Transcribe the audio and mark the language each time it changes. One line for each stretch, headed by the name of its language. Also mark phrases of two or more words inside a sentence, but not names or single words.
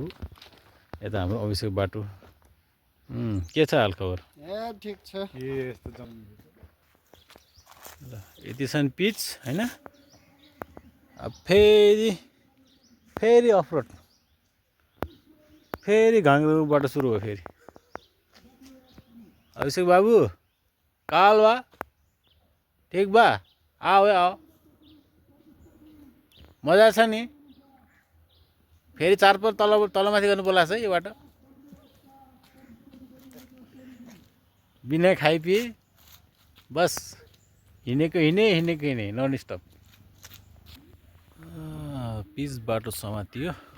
Nepali: यता हाम्रो अभिषेक बाटो। के छ हाल खबर? ए ठिक छ। ल यति सान पिच होइन? अब फेरि अफरोड फेरि घाङ्ग्रोबाट सुरु भयो फेरि।
Bhojpuri: अभिषेक बाबू काल बा ठीक बा आओ आओ
Nepali: मजा छ नि? फेरि चारपर तलमाथि गर्नु बोलाएको छ है यो बाटो। बिना खाइपिए बस हिँडेको हिँडे
English: non stop.
Nepali: पिच बाटो समातियो।